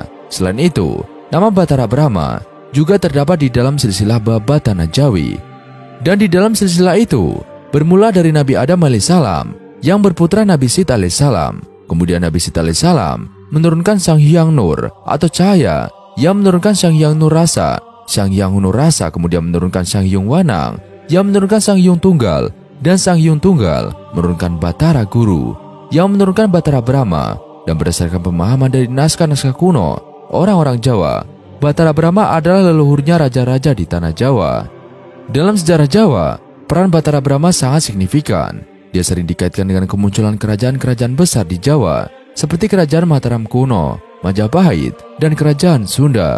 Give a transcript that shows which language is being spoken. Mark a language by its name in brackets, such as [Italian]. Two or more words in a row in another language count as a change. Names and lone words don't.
[Indonesian] Selain itu, nama Batara Brahma juga terdapat di dalam silsilah Baba Tanah Jawi. Dan di dalam silsilah itu bermula dari Nabi Adam alaihissalam yang berputra Nabi Sith alaihissalam. Kemudian Nabi Sith alaihissalam menurunkan Sang Hyang Nur atau cahaya yang menurunkan Sang Hyang Nur Rasa. Sang Hyang Nur Rasa kemudian menurunkan Sang Hyang Wanang yang menurunkan Sang Hyang Tunggal, dan Sang Hyang Tunggal menurunkan Batara Guru yang menurunkan Batara Brahma. Dan berdasarkan pemahaman dari naskah-naskah kuno orang-orang Jawa, Batara Brahma adalah leluhurnya raja-raja di tanah Jawa. Dalam sejarah Jawa, peran Batara Brahma sangat signifikan. Dia sering dikaitkan dengan kemunculan kerajaan-kerajaan besar di Jawa, seperti Kerajaan Mataram kuno, Majapahit, dan Kerajaan Sunda.